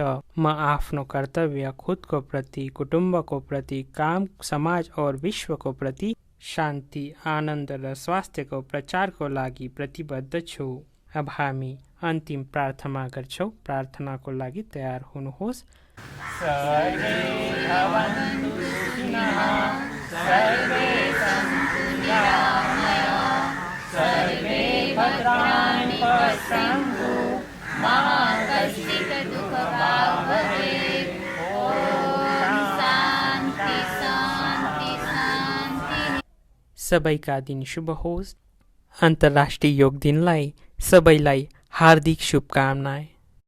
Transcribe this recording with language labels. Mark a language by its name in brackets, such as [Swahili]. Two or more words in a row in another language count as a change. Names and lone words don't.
[Nepali] म आफ्नो कर्तव्य खुदको प्रति, कुटुम्बको प्रति, काम, समाज और विश्वको प्रति शान्ति, आनन्द र स्वास्थ्यको प्रचारको लागि प्रतिबद्ध छु। अब हामी अन्तिम प्रार्थना गर्छौँ। प्रार्थनाको लागि तयार हुनुहोस्। [Sanskrit] सर्वे भवन्तु सुखिनः, सर्वे सन्तु निरामयाः, सर्वे भद्राणि पश्यन्तु, मा कश्चित् दुःखभाग् भवेत्। ओम शान्ति शान्ति शान्ति। [Nepali] सबैका दिन शुभ होस्। अन्तर्राष्ट्रिय योग दिनलाई सबैलाई हार्दिक शुभकामनाएँ।